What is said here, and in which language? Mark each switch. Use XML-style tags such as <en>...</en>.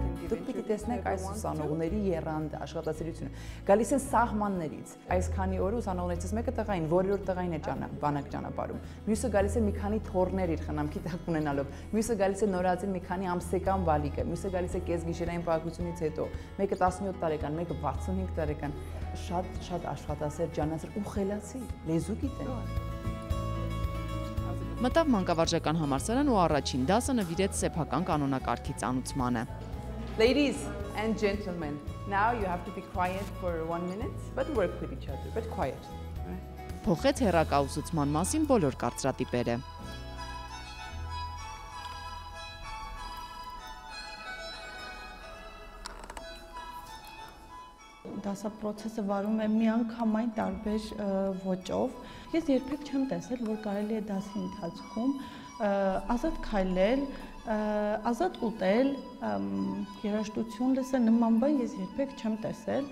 <hy>Դուք պիտի տեսնեք այս ուսանողների եռանդը, աշխատասիրությունը։ Գալիս են սահմաններից։ Այսքանի օր ուսանողներից մեկը տղային, որերորդ տղային է բանակ ճանապարհում։ Մյուսը գալիս է մի քանի թորներ իր խնամքի տակ ունենալով։ Մյուսը գալիս է նորածին մի քանի ամսական բալիկը։ Մյուսը գալիս է կեսգիշերային պահակությունից հետո։ Մեկը 17 տարեկան, մեկը 65 տարեկան։ Շատ աշխատասեր, ջանասեր ու խելացի, լեզու գիտեն։ Մտավ մանկավարժական համալսարան ու առաջին դասը նվիրեց սեփական կանոնակարգի ծանուցմանը։</hy> <en>Ladies and gentlemen, now you have to be quiet for 1 minute, but work with each other, but quiet.</en> <hy>Փոխեց հեռակայուսուցման մասին բոլոր կարծրատիպերը։ Դասապրոցեսը վարում է միանգամայն տարբեր ոճով։ Ես երբեք չեմ տեսել, որ կարելի է դասի ընթացքում ազատ քայլել, ազատ ուտել, երաժշտություն լսել, նման բան ես երբեք չեմ տեսել։</hy>